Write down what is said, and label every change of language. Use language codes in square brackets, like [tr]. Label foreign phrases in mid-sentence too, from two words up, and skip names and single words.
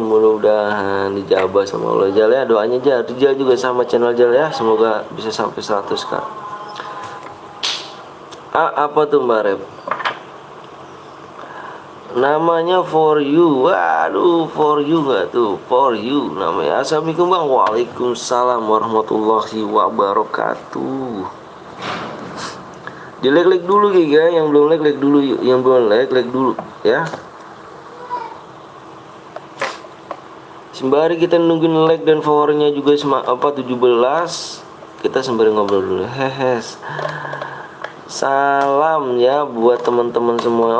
[id] Mudah-mudahan dijabah sama Allah Jal ya. Doanya Rijal juga sama channel Jal ya. Semoga bisa sampai 100k. Apa tuh Mbak Rep? Namanya For You. Waduh, For You nggak tuh? For You namanya. Assalamualaikum bang. [ar] Waalaikumsalam warahmatullahi wabarakatuh. [id] Di like dulu ya, yang belum like dulu yuk. Yang belum like dulu ya. Sembari kita nungguin like dan followernya juga 17. Kita sembari ngobrol dulu. Hehes. Salam ya buat teman-teman semua.